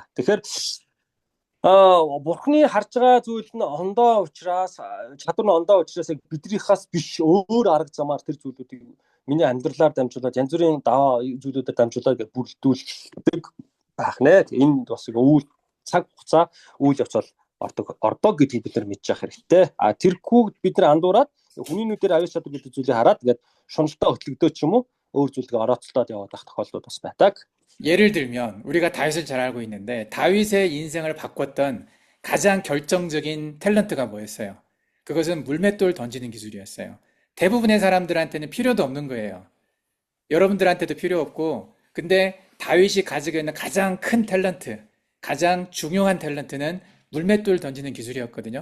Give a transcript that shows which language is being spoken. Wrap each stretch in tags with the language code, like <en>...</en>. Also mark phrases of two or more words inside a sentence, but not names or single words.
<mn>Тэгэхээр бурхны харж байгаа зүйл нь ондоо учраас, чадвар нь ондоо учраас биднийхээс биш өөр арга замаар тэр зүйлүүдийг миний амьдралаар дамжуулаад янз бүрийн даваа зүйлүүдэд дамжуулаад бүрдүүлдэг байх нэ. Энэ бас үйл цаг хугацаа үйл явц бол ордог гэдгийг бид нар мэдж явах хэрэгтэй. Тэрхүү бид нар андуураад хүний нүдээр авьяас чадвар гэдэг зүйлийг хараад ингээд шуналтаа хөтлөгдөөч юм уу өөр зүйлийг орооцолдоод яваад байх тохиолдол бас байдаг.</mn> <ko>예를 들면 우리가 다윗을 잘 알고 있는데 다윗의 인생을 바꿨던 가장 결정적인 탤런트가 뭐였어요? 그것은 물맷돌 던지는 기술이었어요. 대부분의 사람들한테는 필요도 없는 거예요. 여러분들한테도 필요 없고, 근데 다윗이 가지고 있는 가장 큰 탤런트, 가장 중요한 탤런트는 물맷돌 던지는 기술이었거든요.</ko>